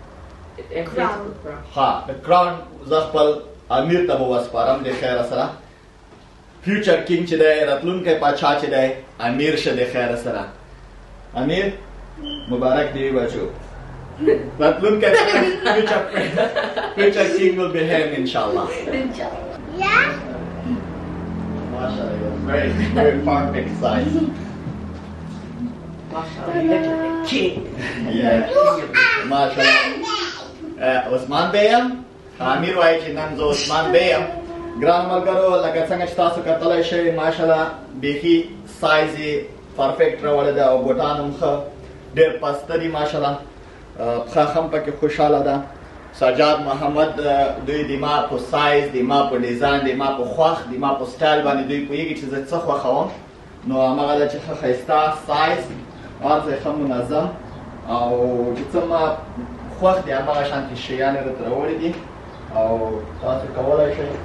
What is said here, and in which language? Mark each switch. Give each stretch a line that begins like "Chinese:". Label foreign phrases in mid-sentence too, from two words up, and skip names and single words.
Pashto: ها د کران زه خپل امیر ته وسپارم د خیر سره
English: future king
Pashto: چې دی راتلونکی پاچا چې دی امیر شه د خیر سره امیر مبارک دی بچو راتلونکی
English: future king will be him inshallah
Arabic: Inshallah.
English: mashallah very very perfect size Mashallah, you look like a king.
Pashto: yeah mashallah عثمان بیم امیر وایي چې نن زه عثمان بیم ګران ملګرو لکه څنګه چې تاسو کتلی شئ ماشاءالله بیخي سایز یې پرفیکټ راوړی ده او بوټان هم ښه ډېر پسته دي ماشاءالله پښه هم پکې خوشحاله ده سجاد محمد دوی د ما په سایز د ما په ډیزاین د ما په خوښ د ما په سټایل باندې دوی پوهېږي چې زه څه خوښوم نو هماغه ده چې ښه ښایسته سایز هر ځای ښه منظم او چې څه ما خوښ دي هماغه شانتې شیان یې راته راوړي دي او تاسو کولی شئ